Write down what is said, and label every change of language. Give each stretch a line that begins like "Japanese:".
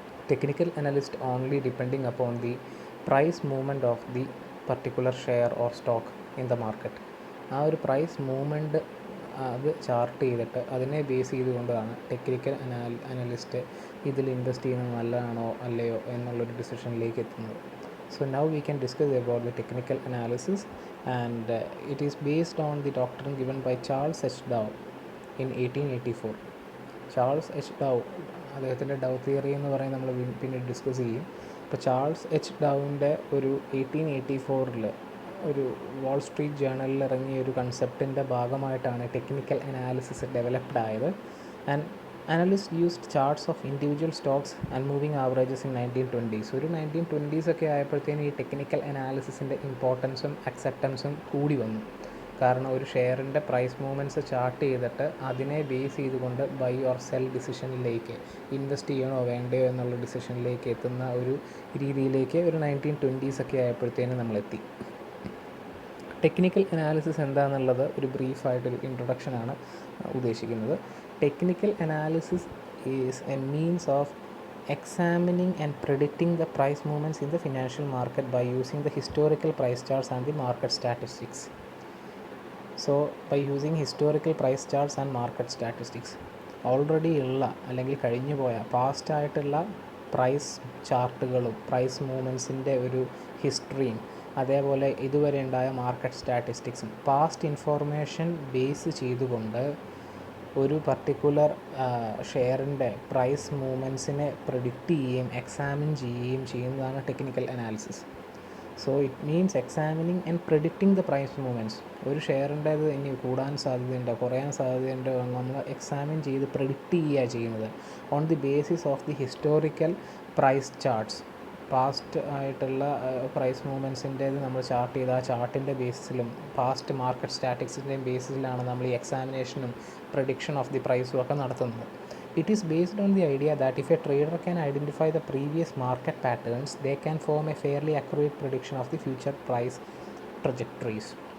English: Technical analyst only depending upon the price movement of the particular share or stock in the market.
Malayalam: ആ ഒരു price movement അത് chart ചെയ്തിട്ട് അതിനെ base ചെയ്തുകൊണ്ടാണ് technical analyst ഇതിൽ invest ചെയ്യുന്നത് നല്ലതാണോ അല്ലയോ എന്നുള്ളൊരു ഡിസിഷനിലേക്ക് എത്തുന്നത്.
English: So now we can discuss about the technical analysis, and it is based on the doctrine given by Charles H. Dow in 1884.
Malayalam: Charles H ഡൗ, അദ്ദേഹത്തിൻ്റെ ഡൗ തിയറി എന്ന് പറയുന്നത് നമ്മൾ പിന്നീട് ഡിസ്കസ് ചെയ്യും. ഇപ്പോൾ ചാൾസ് എച്ച് ഡൗവിൻ്റെ ഒരു 1884 ഒരു വാൾ സ്ട്രീറ്റ് ജേണലിൽ ഇറങ്ങിയ ഒരു കൺസെപ്റ്റിൻ്റെ ഭാഗമായിട്ടാണ് ടെക്നിക്കൽ അനാലിസിസ് ഡെവലപ്ഡ് ആയത്.
English: And analyst used charts of individual stocks and moving averages in 1920s.
Malayalam: ഒരു 1920s ഒക്കെ ആയപ്പോഴത്തേനും ഈ ടെക്നിക്കൽ അനാലിസിസിൻ്റെ ഇമ്പോർട്ടൻസും അക്സെപ്റ്റൻസും കൂടി വന്നു. കാരണം ഒരു ഷെയറിൻ്റെ പ്രൈസ് മൂവ്മെൻറ്റ്സ് ചാർട്ട് ചെയ്തിട്ട് അതിനെ ബേസ് ചെയ്തുകൊണ്ട് ബൈ ഓർ സെൽ ഡിസിഷനിലേക്ക്, ഇൻവെസ്റ്റ് ചെയ്യണോ വേണ്ടയോ എന്നുള്ള ഡിസിഷനിലേക്ക് എത്തുന്ന ഒരു രീതിയിലേക്ക് ഒരു 1920s ഒക്കെ ആയപ്പോഴത്തേനും നമ്മളെത്തി. ടെക്നിക്കൽ അനാലിസിസ് എന്താണെന്നുള്ളത് ഒരു ബ്രീഫായിട്ടൊരു ഇൻട്രൊഡക്ഷനാണ് ഉദ്ദേശിക്കുന്നത്.
English: Technical analysis is a means of examining and predicting the price movements in the financial market by using the historical price charts and the market statistics. So by using historical price charts and market statistics,
Malayalam: already ഉള്ള അല്ലെങ്കിൽ കഴിഞ്ഞു പോയ past ആയിട്ടുള്ള price ചാർട്ടുകളും price മൂവ്മെൻറ്റ്സിൻ്റെ ഒരു ഹിസ്റ്ററിയും അതേപോലെ ഇതുവരെ ഉണ്ടായ മാർക്കറ്റ് സ്റ്റാറ്റിസ്റ്റിക്സും പാസ്റ്റ് ഇൻഫോർമേഷൻ ബേസ് ചെയ്തുകൊണ്ട് ഒരു പർട്ടിക്കുലർ ഷെയറിൻ്റെ പ്രൈസ് മൂവ്മെൻറ്റ്സിനെ പ്രെഡിക്റ്റ് ചെയ്യുകയും എക്സാമിൻ ചെയ്യുകയും ചെയ്യുന്നതാണ് technical analysis.
English: So it means examining and predicting the price movements.
Malayalam: ഒരു ഷെയറിൻ്റേത് ഇനി കൂടാൻ സാധ്യതയുണ്ടോ കുറയാൻ സാധ്യതയുണ്ടോ എന്ന് നമ്മൾ എക്സാമിൻ ചെയ്ത് പ്രെഡിക്റ്റ് ചെയ്യുക ചെയ്യുന്നത്
English: On the basis of the historical price charts.
Malayalam: Past ആയിട്ടുള്ള പ്രൈസ് മൂവ്മെൻറ്റ്സിൻ്റേത് നമ്മൾ ചാർട്ട് ചെയ്ത് ആ ചാർട്ടിൻ്റെ ബേസിസിലും പാസ്റ്റ് മാർക്കറ്റ് സ്റ്റാറ്റിക്സിൻ്റെയും ബേസിസിലാണ് നമ്മൾ ഈ എക്സാമിനേഷനും പ്രഡിക്ഷൻ ഓഫ് ദി പ്രൈസും ഒക്കെ നടത്തുന്നത്.
English: It is based on the idea that if a trader can identify the previous market patterns, they can form a fairly accurate prediction of the future price trajectories.